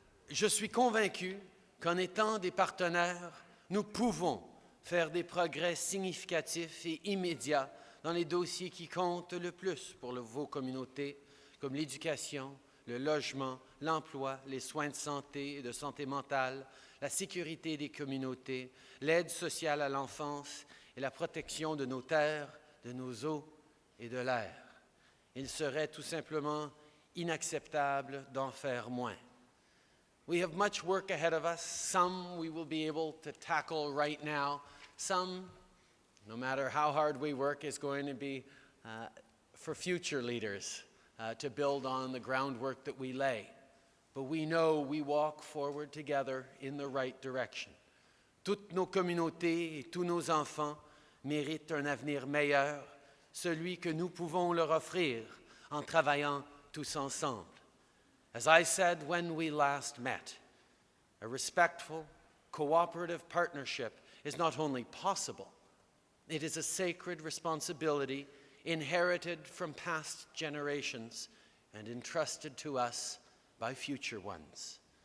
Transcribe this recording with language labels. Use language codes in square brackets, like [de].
[fr] Je suis convaincu qu'en étant des partenaires, nous pouvons faire des progrès significatifs et immédiats dans les dossiers qui comptent le plus pour vos communautés, comme l'éducation, le logement, l'emploi, les soins de santé et de santé mentale, la sécurité des communautés, l'aide sociale à l'enfance et la protection de nos terres, de nos eaux et de l'air. Il serait tout simplement inacceptable d'en faire moins. [en] We have much work ahead of us. Some we will be able to tackle right now. Some, no matter how hard we work, is going to be for future leaders to build on the groundwork that we lay. But we know we walk forward together in the right direction. [fr] Toutes nos communautés et tous nos enfants méritent un avenir meilleur, celui que nous pouvons leur offrir en travaillant tous ensemble. [en] As I said when we last met, a respectful, cooperative partnership is not only possible, it is a sacred responsibility inherited from past generations and entrusted to us by future ones.